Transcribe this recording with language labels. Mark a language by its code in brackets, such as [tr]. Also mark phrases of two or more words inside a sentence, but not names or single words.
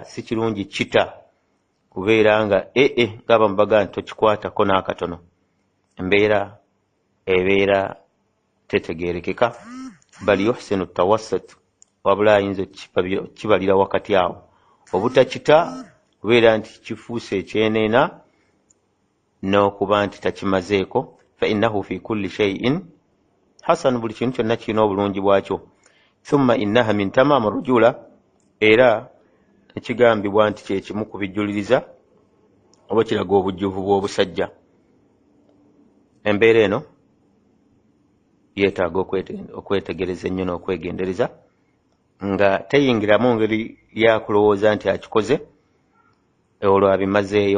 [lg] si kirungi kita kubeera nga ngaba mubaga nti tokikwatako n'akatono embeera ebeera tetegeerekeka [ar] بل يحسن توسط [lg] wabula ayinza kibalira wakati awo obutakita kubeera nti kifuuse ekyeneena n'okuba nti takimazeeko [ar] فإنه في كل شيء حسن [lg] buli kintu kyonna kirina obulungi bwakyo. [ar] ثم إنها من تمام رجولة [lg] era ekigambibwa nti kyekimu ku bijuliriza oba kiraga obujjuvu bw'obusajja. Embeera eno yeetaaga okwetegereza ennyo n'okwegendereza nga teyingiramu ngeri yakulowooza nti akikoze olwo abimazeeyo.